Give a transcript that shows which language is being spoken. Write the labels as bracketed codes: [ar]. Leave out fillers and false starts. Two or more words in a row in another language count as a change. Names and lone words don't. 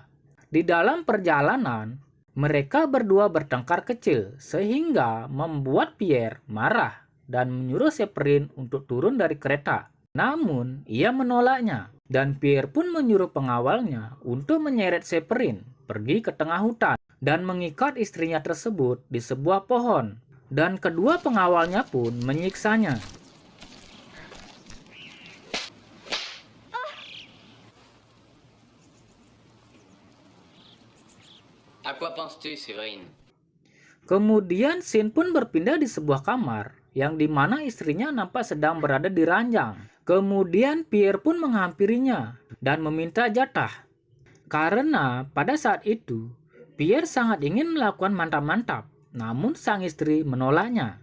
[id] Di dalam perjalanan, mereka berdua bertengkar kecil sehingga membuat Pierre marah dan menyuruh Severin untuk turun dari kereta. Namun, ia menolaknya, dan Pierre pun menyuruh pengawalnya untuk menyeret Severin pergi ke tengah hutan dan mengikat istrinya tersebut di sebuah pohon, dan kedua pengawalnya pun menyiksanya. [fr] À quoi penses-tu, Séverine? [id] Kemudian scene pun berpindah di sebuah kamar yang dimana istrinya nampak sedang berada di ranjang. Kemudian Pierre pun menghampirinya dan meminta jatah. Karena pada saat itu Pierre sangat ingin melakukan mantap-mantap, namun sang istri menolaknya.